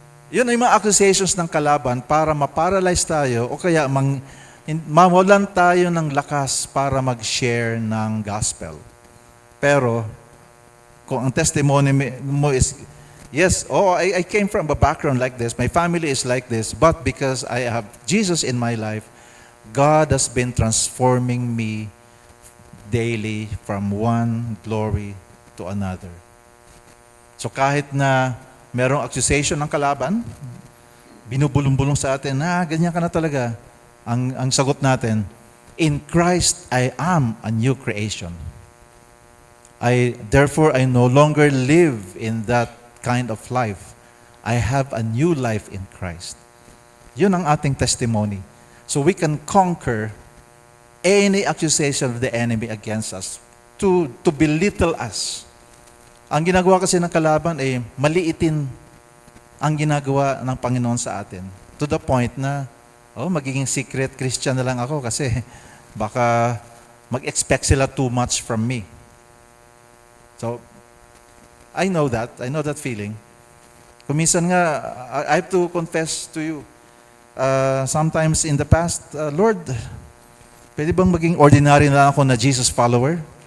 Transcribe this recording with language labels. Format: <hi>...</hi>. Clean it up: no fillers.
<tl>Yun ay mga accusations ng kalaban para ma-paralyze tayo o kaya mawalan tayo ng lakas para mag-share ng gospel. Pero, kung ang testimony mo is,</tl> <en>yes, I came from a background like this, my family is like this, but because I have Jesus in my life, God has been transforming me daily from one glory to another.</en> <tl>So kahit na merong accusation ng kalaban, binubulong-bulong sa atin, ganyan ka na talaga. Ang sagot natin,</tl> <en>in Christ I am a new creation. Therefore I no longer live in that kind of life. I have a new life in Christ.</en> <tl>Yun ang ating testimony.</tl> <en>So we can conquer any accusation of the enemy against us to belittle us.</en> <tl>Ang ginagawa kasi ng kalaban ay maliitin ang ginagawa ng Panginoon sa atin. To the point na, magiging secret Christian na lang ako kasi baka mag-expect sila too much from me.</tl> <en>So, I know that feeling. Kuminsan nga, I have to confess to you, sometimes in the past, Lord,</en> <tl>pwede bang maging ordinary na lang ako na Jesus follower?</tl>